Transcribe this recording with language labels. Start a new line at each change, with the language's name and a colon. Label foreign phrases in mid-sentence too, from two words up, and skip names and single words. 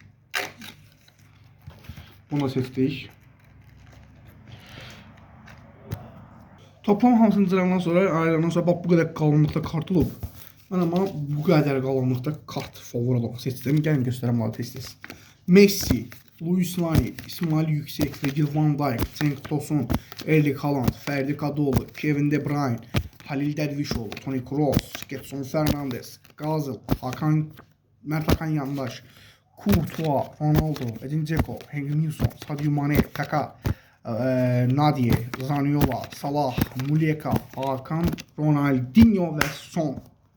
Azerbaijani: Bunu da seçdik. Toplam hamısını cıraqdan sonra, ayrılandan sonra bax bu qədər qalınlıqda kart olub. Mən amma bu qədər qalınlıqda kart favori olaraq seçdim. Gəlin göstərəm onları tez-tez. Messi, Luis Nani, İsmail Yüksek, Virgil van Dijk, Cenk Tosun, Erling Haaland, Ferdi Kadıoğlu, Kevin De Bruyne, Halil Dervişoğlu, Toni Kroos, Getson Fernandes, Gazil, Mert Hakan Yandaş, Courtois, Ronaldo, Edin Dzeko, Heung-min Son, Sadio Mane, Kaka, Nadia, Zaniolo, Salah, Muleka, Hakan, Ronaldinho ve Son.